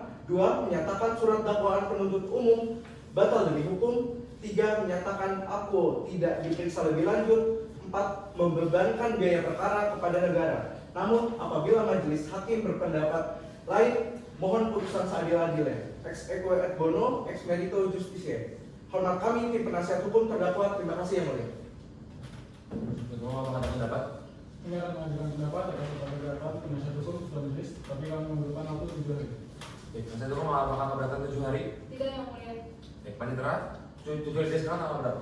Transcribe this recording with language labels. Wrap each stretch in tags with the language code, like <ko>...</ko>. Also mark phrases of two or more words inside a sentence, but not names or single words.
<id>Menyatakan surat dakwaan penuntut umum batal demi hukum. 3. Menyatakan akwo tidak diperiksa lebih lanjut. 4. Membebankan biaya perkara kepada negara. Namun apabila majelis hakim berpendapat lain, mohon putusan seadil-adilnya.</id> <la>Ex equo et bono, ex merito justitiae.</la> <id>Hormat kami tim penasihat hukum terdakwa. Terima kasih yang mulia. Semua apakah ada pendapat? Kami akan mengajukan pendapat atas pendapat penasihat hukum setelah majelis, tapi kami memerlukan waktu 7 hari. Baik, penasihat hukum apakah keberatan 7 hari? Tidak yang mulia. Baik, panitera 7 hari dari sekarang tanggal berapa?</id>